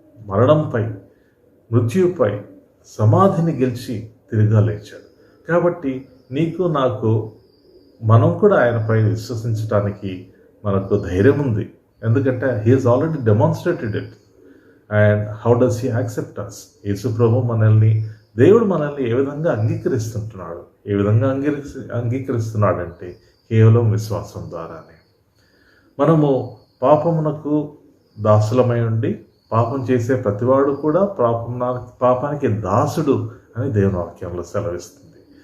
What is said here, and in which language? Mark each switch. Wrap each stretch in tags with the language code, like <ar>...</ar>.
<te>మరణంపై, మృత్యుపై, సమాధిని గెలిచి తిరిగా లేచాడు. కాబట్టి నీకు నాకు, మనం కూడా ఆయనపై విశ్వసించడానికి మనకు ధైర్యం ఉంది. ఎందుకంటే</te> <en>he has already demonstrated it. And how does he accept us?</en> <te>యేసు ప్రభు దేవుడు మనల్ని ఏ విధంగా అంగీకరిస్తుంటున్నాడు? ఏ విధంగా అంగీకరిస్తున్నాడంటే కేవలం విశ్వాసం ద్వారానే. మనము పాపమునకు దాసులమై ఉండి, పాపం చేసే ప్రతివాడు కూడా పాపానికి దాసుడు అని దేవుని వాక్యంలో సెలవిస్తుంది.</te>